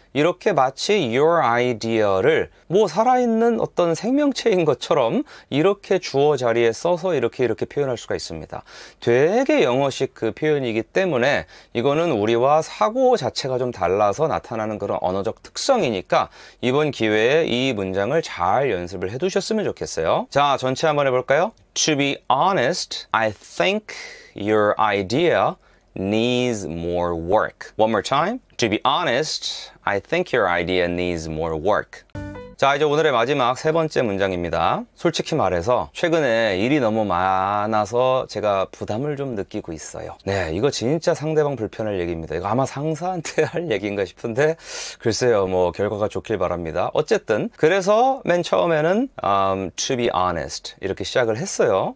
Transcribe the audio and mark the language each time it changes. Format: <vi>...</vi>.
<ko>이렇게 마치 your idea를 뭐 살아있는 어떤 생명체인 것처럼 이렇게 주어 자리에 써서 이렇게 표현할 수가 있습니다. 되게 영어식 그 표현이기 때문에 이거는 우리와 사고 자체가 좀 달라서 나타나는 그런 언어적 특성이니까 이번 기회에 이 문장을 잘 연습을 해 두셨으면 좋겠어요. 자, 전체 한번 해볼까요?</ko> <en>To be honest, I think your idea needs more work. One more time. To be honest, I think your idea needs more work.</en> <ko>자, 이제 오늘의 마지막 세 번째 문장입니다. 솔직히 말해서 최근에 일이 너무 많아서 제가 부담을 좀 느끼고 있어요. 네, 이거 진짜 상대방 불편할 얘기입니다. 이거 아마 상사한테 할 얘기인가 싶은데 글쎄요, 뭐 결과가 좋길 바랍니다. 어쨌든 그래서 맨 처음에는 to be honest 이렇게 시작을 했어요.</ko>